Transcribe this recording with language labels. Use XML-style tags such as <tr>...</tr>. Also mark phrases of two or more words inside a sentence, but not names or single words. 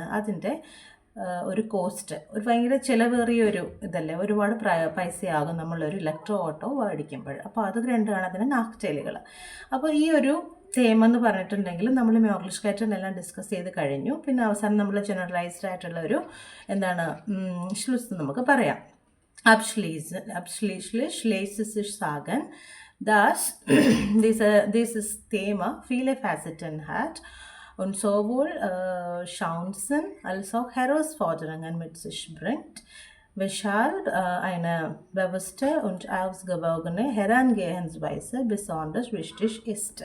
<ml>അതിൻ്റെ ഒരു കോസ്റ്റ്, ഒരു ഭയങ്കര ചിലവേറിയൊരു ഇതല്ലേ, ഒരുപാട് പൈസയാകും നമ്മളൊരു</ml> <de>Elektro Auto</de> <ml>മേടിക്കുമ്പോൾ. അപ്പോൾ അത് രണ്ടാണ് അതിന് നാക്ടൈലുകൾ. അപ്പോൾ ഈ ഒരു തേമ എന്ന് പറഞ്ഞിട്ടുണ്ടെങ്കിൽ നമ്മൾ മ്യോഗ്ലിഷ്കൈറ്റൻ എല്ലാം ഡിസ്കസ് ചെയ്ത് കഴിഞ്ഞു. പിന്നെ അവസാനം നമ്മൾ ജനറലൈസ്ഡ് ആയിട്ടുള്ള ഒരു എന്താണ് ഷ്ലുസ് നമുക്ക് പറയാം.</ml> <de>Abschließlich sich sagen, dass dieses Thema viele Facetten hat und sowohl Chancen als auch Herausforderungen mit sich bringt, weshalb eine bewusste und ausgewogene Herangehensweise besonders wichtig ist.</de>